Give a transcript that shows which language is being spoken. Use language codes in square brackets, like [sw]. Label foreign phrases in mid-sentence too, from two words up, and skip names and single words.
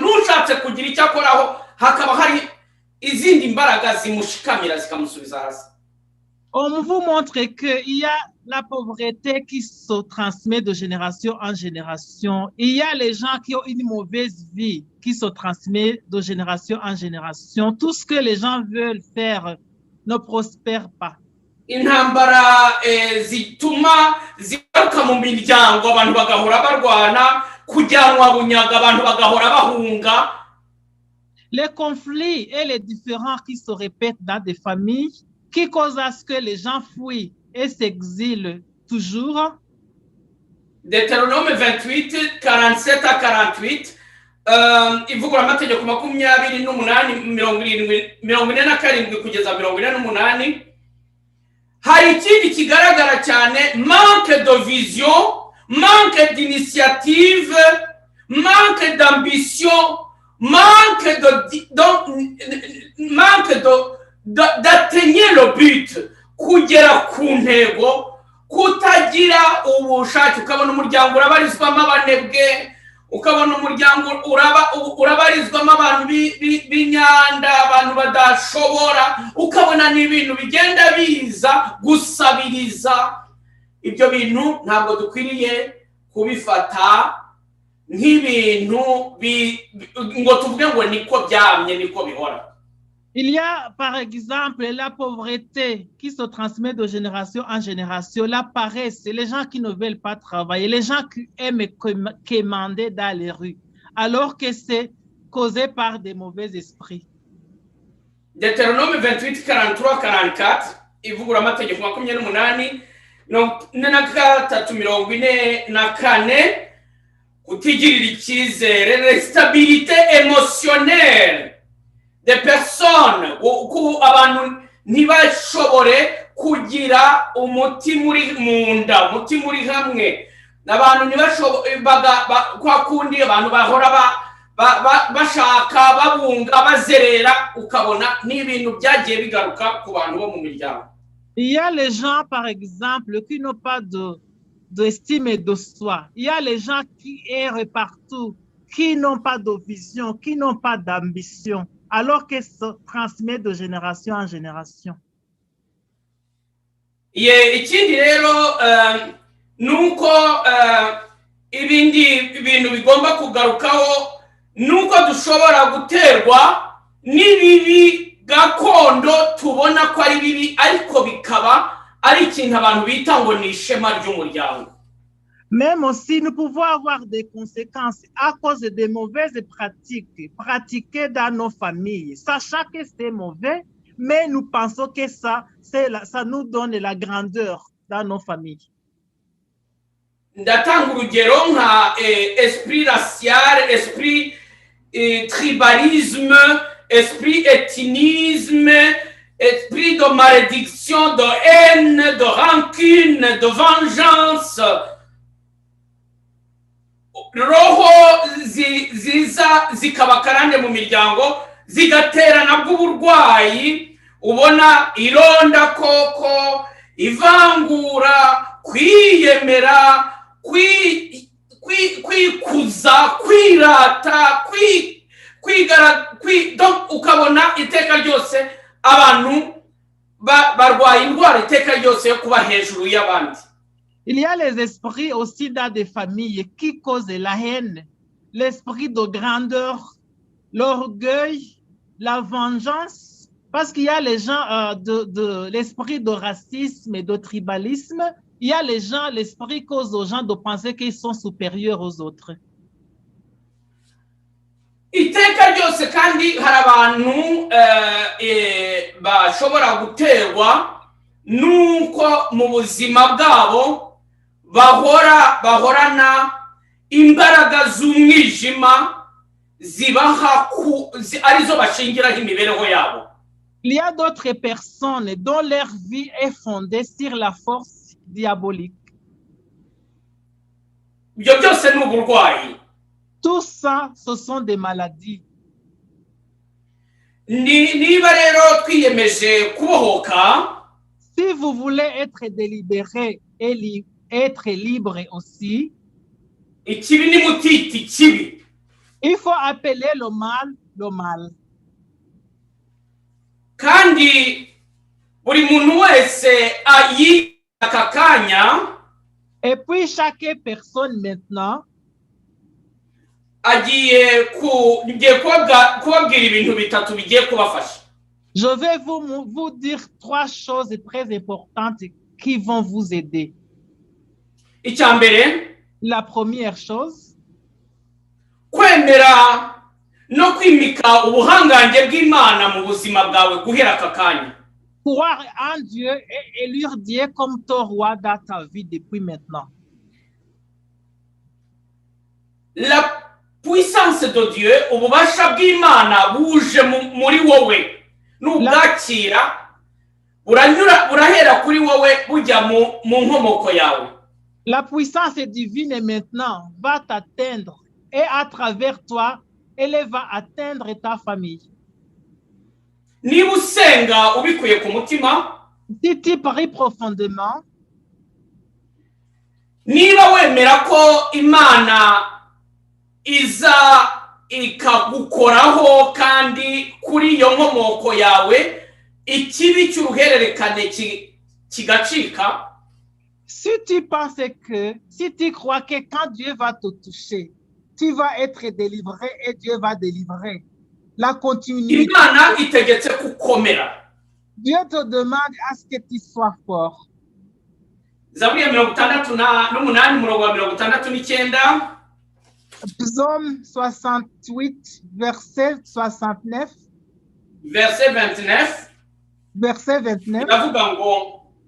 [rw] Nushatse kugira icyo akoraho hakaba hari izindi mbaraga zimushikamira zikamusubiza hasi. [fr] On vous montre qu'il y a la pauvreté qui se transmet de génération en génération. Il y a les gens qui ont une mauvaise vie qui se transmet de génération en génération. Tout ce que les gens veulent faire ne prospère pas. [rw] Intambara zituma zigaruka mu miryango abantu bagahora barwana, kujyanwa bunyaga abantu bagahora bahunga. [fr] Les conflits et les différends qui se répètent dans des familles qui causent à ce que les gens fuient et s'exilent toujours. Deutéronome 28:47-48, [rw] ivugura amategeko 28:47 kugeza 48. Hari ikindi kigaragara cyane, [fr] manque de vision, manque d'initiative, manque d'ambition, manque d'atteindre le but, [rw] kugera ku ntego, kutagira ubushake. Ukabona umuryango urabarizwamo abanebwe, ukabona umuryango urabarizwamo abantu b'inyanda, abantu badashobora, ukabona n'ibintu bigenda biza gusabiriza. Ibyo bintu ntabwo dukwiriye kubifata nk'ibintu ngo tuvuge ngo niko byamye niko bihora. [fr] Il y a par exemple la pauvreté qui se transmet de génération en génération, la paresse, les gens qui ne veulent pas travailler, les gens qui aiment quémander dans les rues, alors que c'est causé par des mauvais esprits. Deutéronome 28:43-44, [rw] ivugura amategeko 28:43-44, kutigirira icyizere, [fr] l'instabilité émotionnelle des personnes, [rw] abantu ntibashobore kugira umutima uri mu nda, umutima uri hamwe, n'abantu ntibashobore kwa kundi abantu bahora bashaka babunga bazerera, ukabona n'ibintu byagiye bigaruka ku bantu bo mu miryango. [fr] Il y a les gens, par exemple, qui n'ont pas d'estime de soi. Il y a les gens qui errent partout, qui n'ont pas de vision, qui n'ont pas d'ambition, alors qu'ils se transmettent de génération en génération. [rw] Ikindi rero nuko ibindi bintu bigomba kugarukaho nuko dushobora guterwa n'ibibi gakondo tubona ko ari bibi, ariko bikaba ari ikintu abantu bita ngo ni ishema ry'umuryango. [fr] Même aussi, nous pouvons avoir des conséquences à cause des mauvaises pratiques pratiquées dans nos familles, sachant que c'est mauvais, mais nous pensons que ça nous donne la grandeur dans nos familles. [rw] Ndatanga urugero nka [fr] esprit racial, esprit tribalisme, esprit ethnisme, esprit de malédiction, de haine, de rancune, de vengeance. [rw] Roho ziza zikabakarande mu miryango, zigaterana bw'uburwayi, ubona ironda koko, ivangura, kwiyemera, kwikuza, kwirata, donc ukabona iteka ryose abantu barwaye indwara iteka ryose yo kuba hejuru y'abandi. [fr] Il y a les esprits aussi dans des familles qui causent la haine, l'esprit de grandeur, l'orgueil, la vengeance, parce qu'il y a les gens l'esprit de racisme et de tribalisme. Il y a les gens, l'esprit cause aux gens de penser qu'ils sont supérieurs aux autres. [rw] Iteka ryose kandi hari abantu bashobora guterwa nuko mu buzima bwabo bahorana imbaraga z'umwijima zibaha arizo bashingiraho imibereho yabo. [fr] Il y a d'autres personnes dont leur vie est fondée sur la force diabolique. [rw] Ibyo byose ni uburwayi. [fr] Tout ça, ce sont des maladies. [rw] Niba rero twiyemeje kubohoka, [fr] si vous voulez être délibéré et être libre aussi, [rw] ikibi ni mutiti kibi. [fr] Il faut appeler le mal le mal. [rw] Kandi buri muntu wese ayi akakanya, [fr] et puis chaque personne maintenant [rw] agiye kubabwira ibintu bitatu bigiye kubafasha. [fr] Je vais vous dire 3 choses très importantes qui vont vous aider. [rw] Icyambere, [fr] la première chose, [rw] kwemera no kwimika ubuhangange bw'Imana mu buzima bwawe guhera akakanya. [fr] Croire en Dieu et élire Dieu comme ton roi dans ta vie depuis maintenant. La puissance de Dieu, [rw] ububasha bw'Imana buje muri wowe. Nubwakira burahera kuri wowe bujya mu nkomoko yawe. [fr] La puissance divine maintenant va t'atteindre et à travers toi, elle va atteindre ta famille. [rw] Niba usenga ubikuye ku mutima, [fr] si tu pries profondément, [rw] niba wemera ko Imana iza ikagukoraho kandi kuri iyo nkomoko yawe ikibi cy'uruhererekane kigacika, [fr] si tu crois que quand Dieu va te toucher, tu vas être délivré et Dieu va délivrer. La continuité. [rw] Imana itegetse kukomera. [fr] Dieu te demande à ce que tu sois fort. [rw] Zaburi ya 68 murongo wa 69. [fr] Psaume 68, verset 69. Verset 29. Verset 29. [rw] Iravuga ngo,